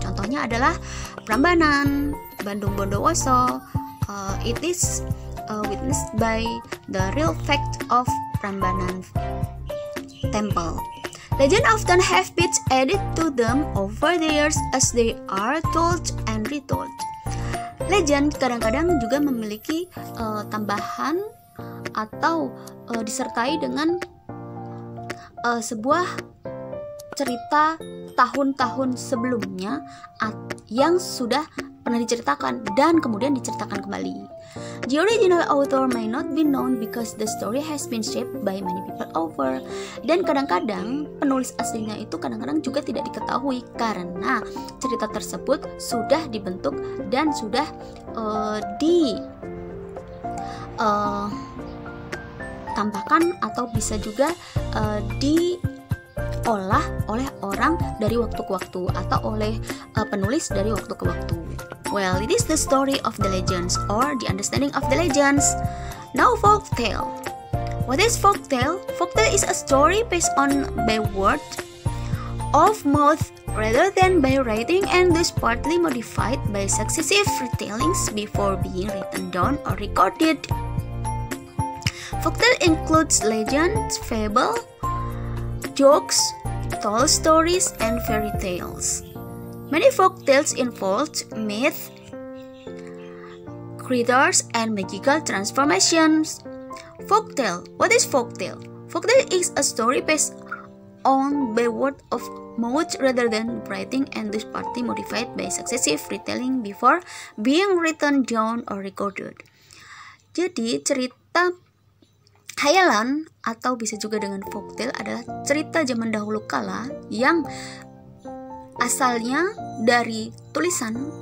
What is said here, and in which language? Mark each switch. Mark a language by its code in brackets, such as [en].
[id] Contohnya adalah Prambanan, Bandung Bondowoso. [en] It is witnessed by the real fact of Prambanan Temple. Legend often have bits added to them over the years as they are told and retold. [id] Legend kadang-kadang juga memiliki tambahan atau disertai dengan sebuah cerita tahun-tahun sebelumnya yang sudah pernah diceritakan dan kemudian diceritakan kembali. [en] The original author may not be known because the story has been shaped by many people over. [id] Dan kadang-kadang penulis aslinya itu kadang-kadang juga tidak diketahui karena cerita tersebut sudah dibentuk dan sudah ditampakkan atau bisa juga diolah oleh orang dari waktu ke waktu atau oleh penulis dari waktu ke waktu. [en] Well, it is the story of the legends or the understanding of the legends. Now, folk tale. What is folk tale? Folk tale is a story based on by word of mouth rather than by writing and thus partly modified by successive retellings before being written down or recorded. Folktale includes legends, fable, jokes, tall stories, and fairy tales. Many folktales involve myth, creatures, and magical transformations. Folktale. What is folktale? Folktale is a story based on by word of mouth rather than writing and thus partly modified by successive retelling before being written down or recorded. [id] Jadi cerita khayalan atau bisa juga dengan folktale adalah cerita zaman dahulu kala yang asalnya dari tulisan